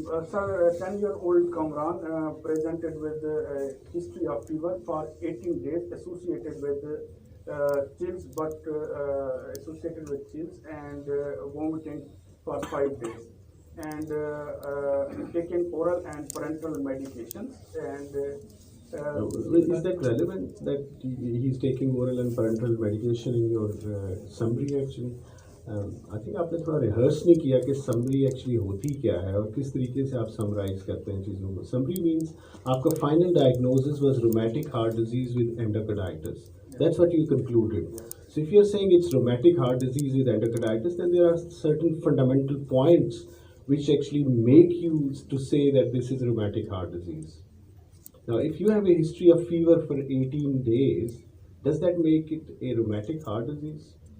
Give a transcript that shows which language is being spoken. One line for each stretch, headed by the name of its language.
English: Sir, 10-year-old Kamran presented with a history of fever for 18 days associated with chills, associated with chills and vomiting for 5 days, and taken oral and parenteral medications. And Is that relevant that he's taking oral and parenteral medication in your summary actually? I think
Hindi: आपने थोड़ा rehearse नहीं किया कि summary actually होती क्या है और किस तरीके से आप समराइज करते हैं चीज़ों को.
English: summary means
Hindi: आपका
English: Final diagnosis was rheumatic heart disease with endocarditis. That's what you concluded. So if you're saying it's rheumatic heart disease with endocarditis, then there are certain fundamental points which actually make you to say that this is rheumatic heart disease. Now, if you have a history of fever for 18 days, does that make it a rheumatic heart disease?